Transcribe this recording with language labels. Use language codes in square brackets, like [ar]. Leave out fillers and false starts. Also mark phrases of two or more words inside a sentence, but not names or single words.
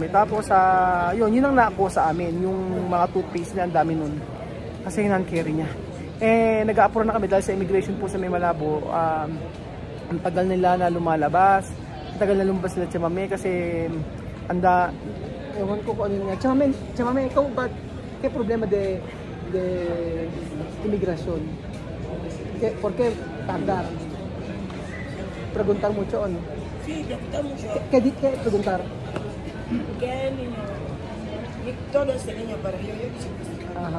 [tl] Tapos yun ang nakuha sa amin, yung mga toothpaste niya, ang dami nun kasi yung hand carry niya. Eh nag-a-apura na kami dahil sa immigration po sa May Malabo. Ang tagal nila na lumalabas, tagal na lumabas sila Chamame kasi ewan ko kung ano nga. Chamame, ikaw ba kaya [es] problema de imigrasyon? ¿Por qué tardar? Preguntar mucho, ¿no? Sí, preguntar mucho. ¿Qué preguntar? ¿Qué niño? Todo ese niño para yo Ajá.